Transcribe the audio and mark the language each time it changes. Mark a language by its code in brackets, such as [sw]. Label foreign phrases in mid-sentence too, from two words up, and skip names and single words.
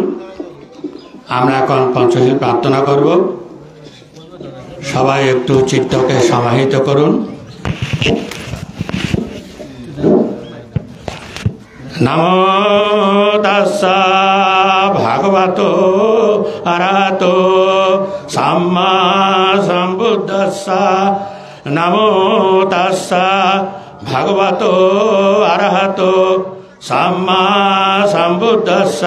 [bn] আমরা এখন পঞ্চশীল প্রার্থনা করব। সবাই একটু চিত্তকে সমাহিত করুন। [pi] নমো তাস্সা ভগবতো অরহতো সাম্মা সম্বুদ্ধাস্সা। নমো তাস্সা ভগবতো অরহতো সাম্মা সম্বুদ্ধাস্সা।